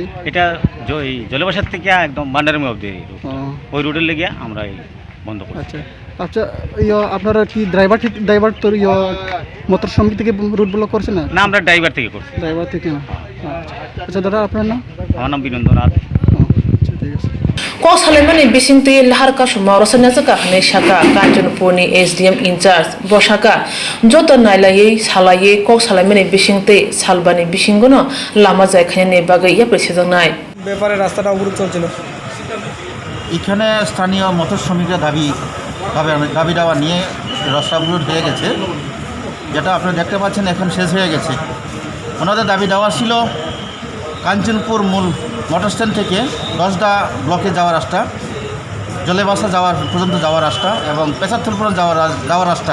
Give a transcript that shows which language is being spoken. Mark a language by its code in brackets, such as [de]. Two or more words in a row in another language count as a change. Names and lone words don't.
[bn] এটা এই জলবাসার থেকে একদম বান্ডারমে অব্দি ওই রোডের লেগে আমরা এই বন্ধ করি। আচ্ছা আচ্ছা, আপনারা কি ড্রাইভার তো মোটর শ্রমিক থেকে [en] route block [bn] করছে না? না, আমরা ড্রাইভার থেকে করছি। ড্রাইভার থেকে না? আচ্ছা দাদা, আপনার নাম? আমার নাম বিনন্দনাথ। আচ্ছা, ঠিক আছে। [trp] Kok salemani bisingti lahar ka suma rosanya jaka hane shaka Kanchanpurni [en] SDM incharge [trp] bosaka joto nailaye salaye kok salemani bisingti salbani bisingono lama jaikhane bagai ya presidengnai [bn] ব্যাপারে রাস্তাটা অবরোধ চলছিল। এখানে স্থানীয় মটর শ্রমিকরা দাবি দাওয়া নিয়ে রাস্তা অবরোধ হয়ে গেছে, যেটা আপনারা দেখতে পাচ্ছেন এখন শেষ হয়ে গেছে। ওনাদের দাবি দেওয়া ছিল কাঞ্চনপুর মূল [en] motor stand [bn] থেকে 10টা ব্লকে যাওয়ার রাস্তা, জলেবাসা পর্যন্ত যাওয়ার রাস্তা এবং পেশারথল পর্যন্ত যাওয়ার রাস্তা।